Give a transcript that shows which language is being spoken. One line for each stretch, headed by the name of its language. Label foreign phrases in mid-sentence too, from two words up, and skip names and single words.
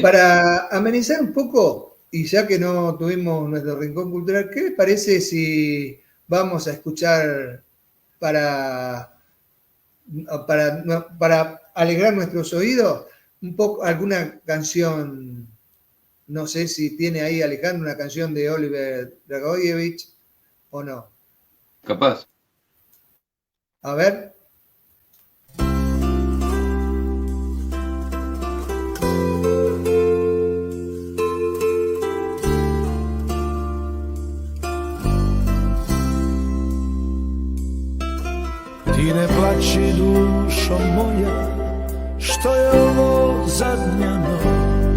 Spanish: Para amenizar un poco, y ya que no tuvimos nuestro rincón cultural, ¿qué les parece si vamos a escuchar para alegrar nuestros oídos un poco alguna canción? No sé si tiene ahí Alejandro una canción de Oliver Dragojevic o no. Capaz. A ver.
Croatian: Ti ne plači dušo moja, što je ovo zadnja noć.